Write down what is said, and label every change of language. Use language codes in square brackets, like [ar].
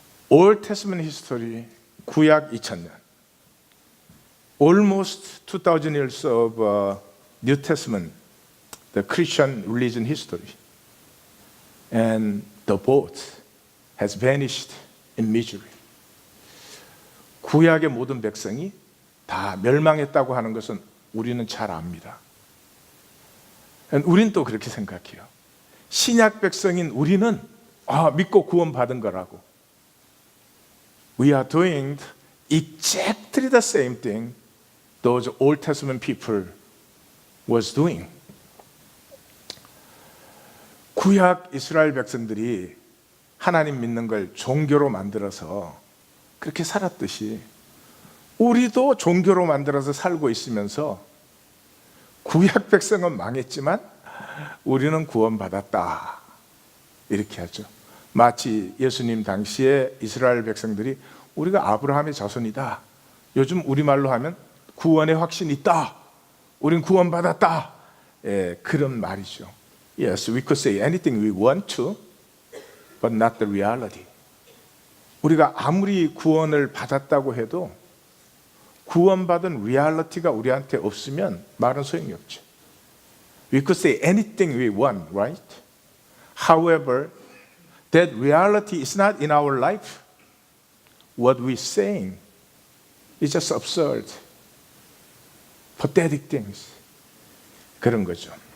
[en] Old Testament history, [ko] 구약 2000년. [en] Almost 2000 years of New Testament, the Christian religion history. And the both has vanished in misery. [ko] 구약의 모든 백성이 다 멸망했다고 하는 것은 우리는 잘 압니다. 우리는 또 그렇게 생각해요. 신약 백성인 우리는 믿고 구원받은 거라고. [en] We are doing exactly the same thing those Old Testament people was doing. [ko] 구약 이스라엘 백성들이 하나님 믿는 걸 종교로 만들어서 그렇게 살았듯이 우리도 종교로 만들어서 살고 있으면서 구약 백성은 망했지만 우리는 구원받았다 이렇게 하죠. 마치 예수님 당시에 이스라엘 백성들이 우리가 아브라함의 자손이다, 요즘 우리말로 하면 구원의 확신이 있다, 우린 구원받았다, 그런 말이죠. [en] Yes, we could say anything we want to, but not the reality. [ko] 우리가 아무리 구원을 받았다고 해도 구원받은 리얼리티가 우리한테 없으면 말은 소용이 없죠. [en] We could say anything we want, right? However, that reality is not in our life. What we're saying is just absurd, pathetic things. [ko] 그런 거죠.